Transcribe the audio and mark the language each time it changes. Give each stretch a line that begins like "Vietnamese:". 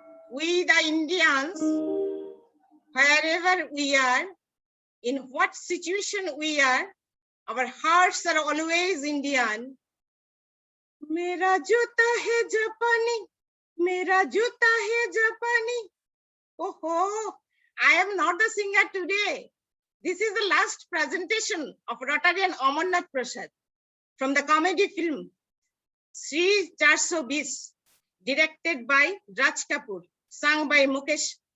English: We the Indians, wherever we are, in what situation we are, our hearts are always Indian.
Hindi: मेरा जूता है जापानी, मेरा जूता है जापानी.
English: Oh, I am not the singer today. This is the last presentation of Rotarian Amarnath Prasad from the comedy film Sri 420, directed by Raj Kapoor, sung by Mukesh.